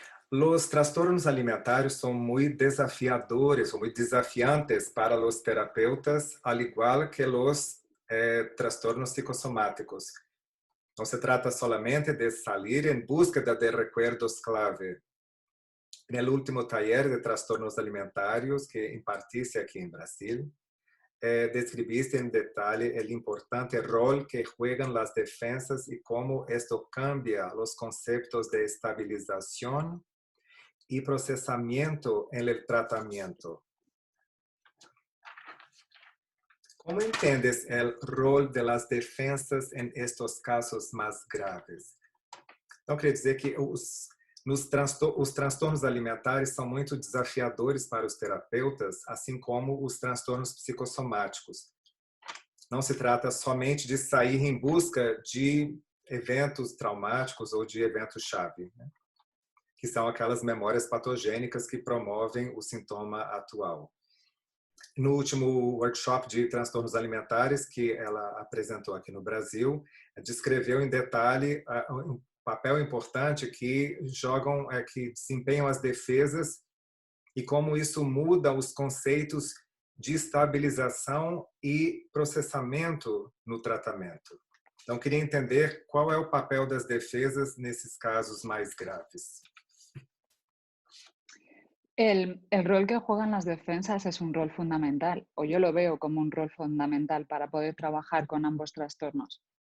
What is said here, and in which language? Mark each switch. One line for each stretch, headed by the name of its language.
Spanish: Los trastornos alimentarios son muy desafiadores o muy desafiantes para los terapeutas, al igual que los trastornos psicosomáticos. No se trata solamente de salir en búsqueda de recuerdos clave. En el último taller de trastornos alimentarios que impartí aquí en Brasil, describiste en detalle el importante rol que juegan las defensas y cómo esto cambia los conceptos de estabilización y procesamiento en el tratamiento. ¿Cómo entiendes el rol de las defensas en estos casos más graves?
Portuguese: Então, queria dizer que os transtornos alimentares são muito desafiadores para os terapeutas, assim como os transtornos psicossomáticos. Não se trata somente de sair em busca de eventos traumáticos ou de eventos-chave, né? Que são aquelas memórias patogênicas que promovem o sintoma atual. No último workshop de transtornos alimentares que ela apresentou aqui no Brasil, descreveu em detalhe um papel importante que que desempenham as defesas e como isso muda os conceitos de estabilização e processamento no tratamento. Então, queria entender qual é o papel das defesas nesses casos mais graves.
Spanish: El rol que juegan las defensas es un rol fundamental, o yo lo veo como un rol fundamental para poder trabajar con ambos trastornos.